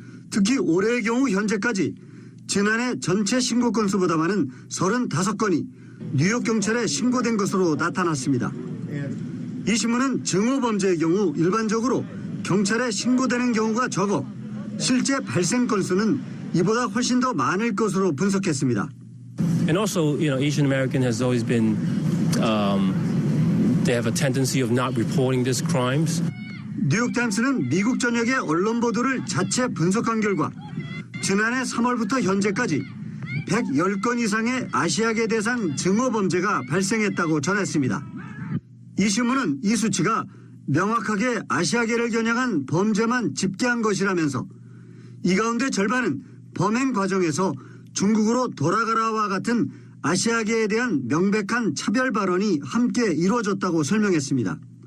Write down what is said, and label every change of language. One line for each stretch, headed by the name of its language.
Korean: 특히 올해의 경우 현재까지 지난해 전체 신고 건수보다 많은 35건이 뉴욕 경찰에 신고된 것으로 나타났습니다. 이 신문은 증오 범죄의 경우 일반적으로 경찰에 신고되는 경우가 적어 실제 발생 건수는 이보다 훨씬 더 많을 것으로 분석했습니다.
English: And also, Asian American has always been, they have a tendency of not reporting these crimes.
Korean: 뉴욕타임스는 미국 전역의 언론 보도를 자체 분석한 결과 지난해 3월부터 현재까지 110건 이상의 아시아계 대상 증오 범죄가 발생했다고 전했습니다. 이 신문은 이 수치가 명확하게 아시아계를 겨냥한 범죄만 집계한 것이라면서 이 가운데 절반은 범행 과정에서 중국으로 돌아가라와 같은 아시아계에 대한 명백한 차별 발언이 함께 이루어졌다고 설명했습니다.